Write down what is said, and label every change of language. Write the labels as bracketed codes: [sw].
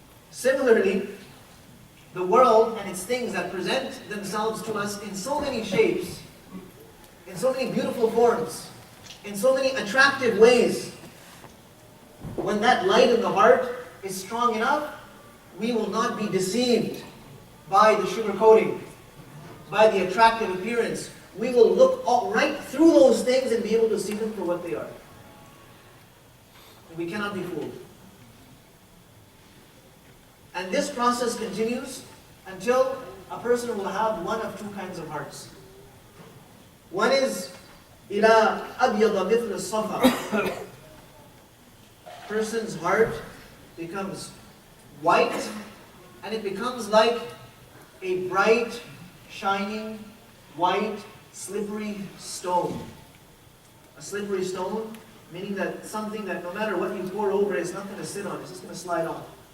[en] Similarly, the world and its things that present themselves to us in so many shapes, in so many beautiful forms, in so many attractive ways, when that light in the heart is strong enough, we will not be deceived by the sugar coating, by the attractive appearance. We will look right through those things and be able to see them for what they are. And we cannot be fooled. And this process continues until a person will have one of two kinds of hearts. One is [ar] إِلَىٰ أَبْيَضَ مِثْلَ الصَّفَا. [en] Person's heart becomes white, and it becomes like a bright, shining, white, slippery stone. A slippery stone, meaning that something that no matter what you pour over it, it's not going to sit on, it's just going to slide off.